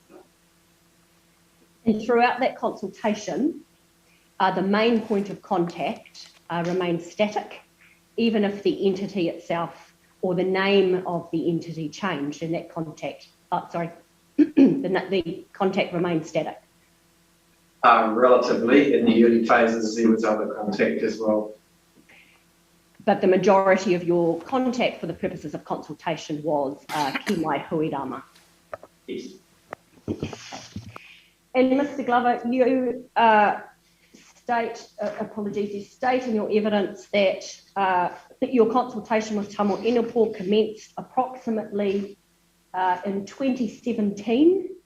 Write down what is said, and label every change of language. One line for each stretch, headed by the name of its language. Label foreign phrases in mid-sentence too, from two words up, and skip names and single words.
English: And throughout that consultation, the main point of contact remained static, even if the entity itself or the name of the entity changed in that contact. The contact remained static. Relatively, in the early phases, there was other contact as well. But the majority of your contact for the purposes of consultation was ki mai huirama. Yes. And Mr. Glover, you you state in your evidence that your consultation with Tamo Inukō commenced approximately in 2017.